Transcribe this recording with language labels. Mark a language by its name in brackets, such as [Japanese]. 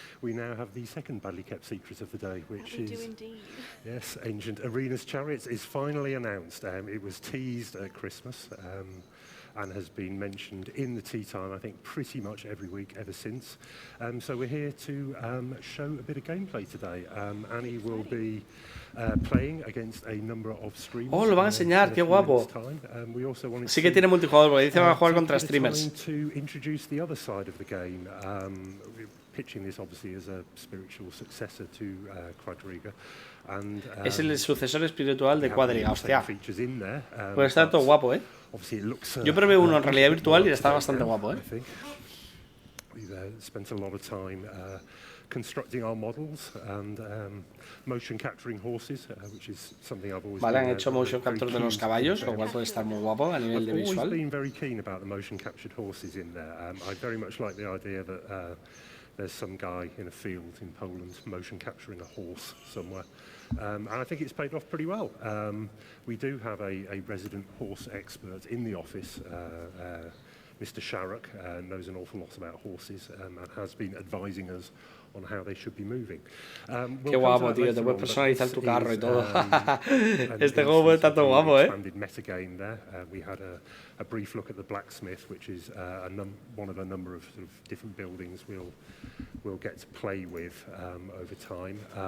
[English] We now have the second badly kept secret of the day, which is yes, Ancient Arenas Chariots is finally announced. It was teased at Christmas and has been mentioned in the tea time, I think, pretty much every week ever since. So we're here to show a bit of gameplay today. Annie will be playing against a number of streamers. [Spanish] Oh, lo van a enseñar, qué guapo. Sí que tiene multijugador, porque dice que va a jugar contra streamers. [English] To introduce the other side of the game, pitching this obviously as a spiritual successor to Quadriga. And, [Spanish] es el sucesor espiritual de Quadriga, hostia. Pues está todo guapo, ¿eh? Yo probé uno en realidad virtual y está bastante guapo, ¿eh? [English] We've spent a lot of time constructing our models and motion capturing horses, which is something I've always [Spanish] Vale, han hecho motion capture de los caballos, lo cual puede estar muy guapo a nivel de visual. [English] I've always been very keen about the motion captured horses in there. I very much like the idea that there's some guy in a field in Poland motion capturing a horse somewhere. And I think it's paid off pretty well. We do have a resident horse expert in the office. Mr. Sharrock knows an awful lot about horses and has been advising us on how they should be moving. [Spanish] Qué guapo, tío, te puedes personalizar tu carro y todo. Este juego está todo guapo, ¿eh? [English] Metagame there. We had a brief look at the blacksmith, which is one of a number of sort of different buildings we'll get to play with over time.